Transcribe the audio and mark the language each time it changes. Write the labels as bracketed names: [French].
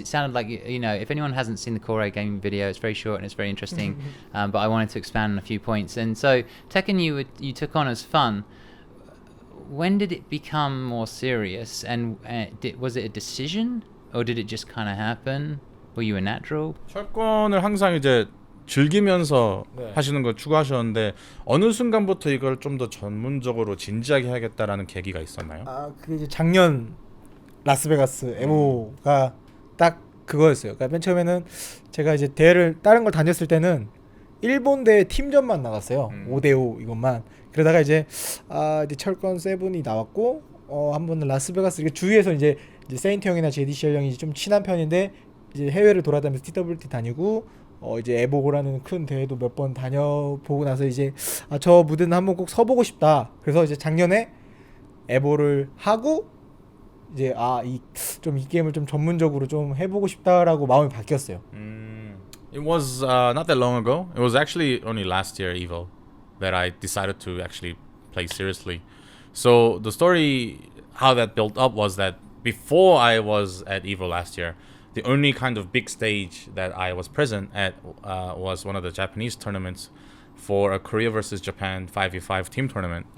[English] It sounded like if anyone hasn't seen the Core game video, it's very short and it's very interesting. But I wanted to expand on a few points. And so Tekken, you took on as fun. When did it become more serious? And was it a decision, or did it just kind of happen? Were you a natural? [Korean] 철권을 항상 이제 즐기면서 하시는 걸 추구하셨는데 어느 순간부터 이걸 좀 더 전문적으로 진지하게 해야겠다라는 계기가 있었나요? 그게 이제 작년 라스베가스 에보가 딱 그거였어요. 그러니까 맨 처음에는 제가 이제 대회를 다른 걸 다녔을 때는 일본 대회 팀전만 나갔어요. 5대5 이것만. 그러다가 이제 이제 철권 세븐이 나왔고 한 번은 라스베가스 이게 주위에서 이제 세인트 형이나 JDCR 형이 좀 친한 편인데 이제 해외를 돌아다니면서 TWT 다니고 이제 에보라는 큰 대회도 몇 번 다녀보고 나서 이제 저 무대는 한번 꼭 서보고 싶다. 그래서 이제 작년에 에보를 하고 이제 이 게임을 좀 전문적으로 좀 해보고 싶다라고 마음이 바뀌었어요. [English] It was not that long ago. It was actually only last year EVO that I decided to actually play seriously. So the story, how that built up was that before I was at EVO last year, the only kind of big stage that I was present at was one of the Japanese tournaments for a Korea versus Japan 5v5 team tournament.